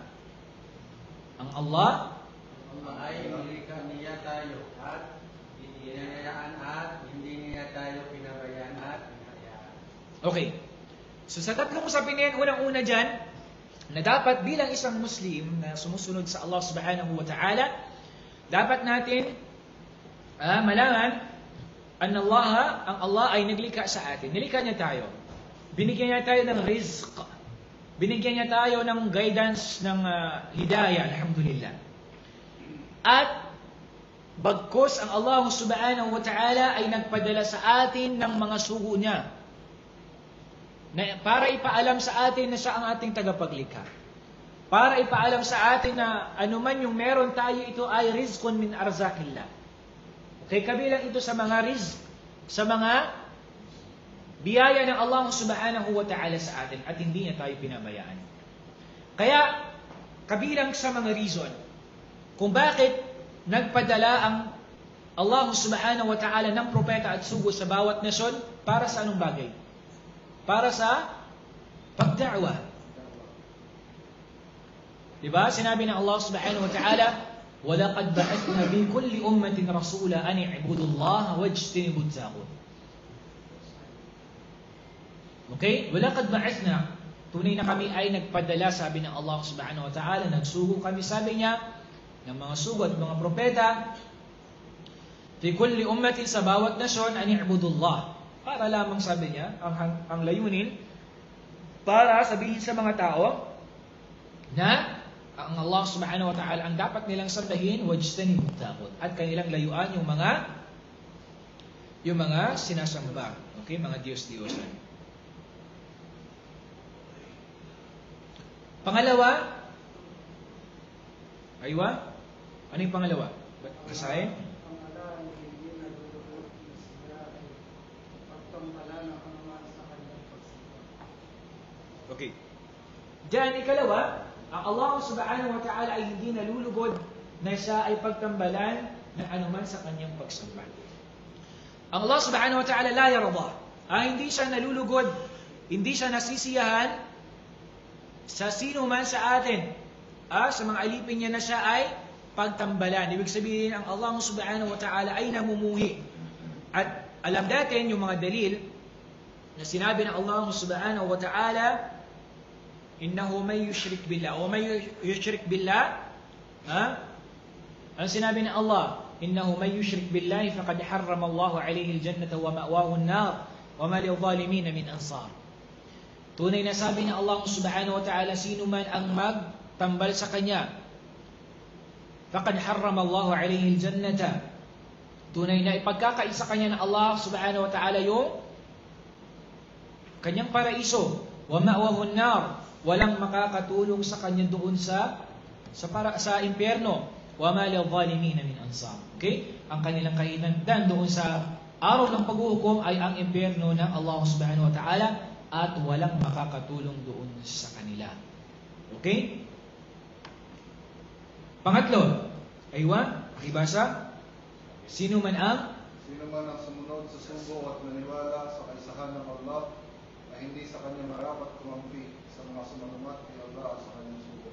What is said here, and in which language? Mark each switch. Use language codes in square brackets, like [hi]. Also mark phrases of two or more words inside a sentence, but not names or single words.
[tl] Ang Allah ay nilikha niya tayo at hinayaan at hindi niya tayo pinabayaan at hinayaan. Okay. So sa tatlong usapin na yan, unang-una dyan, na dapat bilang isang Muslim na sumusunod sa Allah [ar] سبحانه وتعالى, [tl] dapat natin malaman ang Allah ay naglikha sa atin. Nilikha niya tayo. Binigyan niya tayo ng rizq. Binigyan niya tayo ng guidance, ng hidayah, alhamdulillah. At bagkus ang Allah [ar] سبحانه وتعالى [tl] ay nagpadala sa atin ng mga sugo niya para ipaalam sa atin na siya ang ating tagapaglikha. Para ipaalam sa atin na anuman yung meron tayo, ito ay [ar] رزق من أرزاق الله. [tl] Okay, kabilang ito sa mga rizq, sa mga biyaya ng Allah [ar] سبحانه وتعالى [tl] sa atin at hindi niya tayo pinabayaan. Kaya, kabilang sa mga reason kung bakit nagpadala ang Allah [ar] سبحانه وتعالى [tl] ng propeta at sugo sa bawat nasyon para sa anong bagay? Para sa pagda'wa. Diba? Sinabi ng [ar] الله سبحانه وتعالى, وَلَقَدْ بَعَثْنَا فِي كُلِّ أُمَّةٍ رَسُولًا أَنِ اعْبُدُوا اللَّهَ وَاجْتَنِبُوا الطَّاغُوتَ. Okay? وَلَقَدْ بَعَثْنَا, [tl] tunay na kami ay nagpadala, sabi ng Allah [ar] سبحانه وتعالى, [tl] nagsugo kami, sabi niya, ng mga sugo at mga propeta, [ar] في كل أمة, [tl] sa bawat nasyon, [ar] أن اعبدوا الله. [tl] Para lamang, sabi niya, ang layunin, para sabihin sa mga tao, na ang Allah [ar] سبحانه وتعالى [tl] ang dapat nilang sambahin, [ar] واجتنبوا الطاغوت, [tl] at kanilang layuan yung mga sinasamba. Okay? Mga Diyos-Diyosan. Pangalawa, aywa? Ano yung pangalawa? Basahin? Pangalawa, hindi nalulugod ng sila ay pagtambala ng anuman sa kanyang pagsimba. Okay. Diyan, ikalawa, ang Allah [ar] سبحانه وتعالى [tl] ay hindi nalulugod na siya ay pagtambalan ng anuman sa kanyang pagsamba. [ar] Ang الله سبحانه وتعالى لا يرضى. [tl] Hindi siya nalulugod, hindi siya nasisiyahan sa sino man sa atin. Sa mga alipin niya na siya ay pagtambalan. Ibig sabihin, ang Allah [ar] سبحانه وتعالى [tl] ay namumuhi. At alam natin yung mga dalil na sinabi ng Allah [ar] سبحانه وتعالى, إنه من يشرك بالله. أو من يشرك بالله, [tl] ang sinabi ng [ar] Allah, إنه من يشرك بالله فقد حرم الله عليه الجنة ومأواه النار وما للظالمين من أنصار. [tl] Tunay na sabi ng Allah [ar] سبحانه وتعالى, [tl] sino man ang magtambal sa kanya, [ar] فقد حرم الله عليه الجنة. [tl] Tunay na ipagkakaisa kanya ng Allah [ar] سبحانه وتعالى [tl] yung kanyang paraiso, [ar] ومأواه النار, [tl] walang makakatulong sa kanya doon sa impyerno, [ar] وما للظالمين من أنصار. [tl] Okay? Ang kanilang kahinandan doon sa araw ng paghuhukom ay ang impyerno ng Allah [ar] سبحانه وتعالى [tl] at walang makakatulong doon sa kanila. Okay? Pangatlo, aywa, pakibasa. Sino man ang sumunod sa sugo at naniwala sa kaisahan ng Allah ay hindi sa kanya marapat kumampi sa mga sumanumat kay Allah at sa kanyang sugo.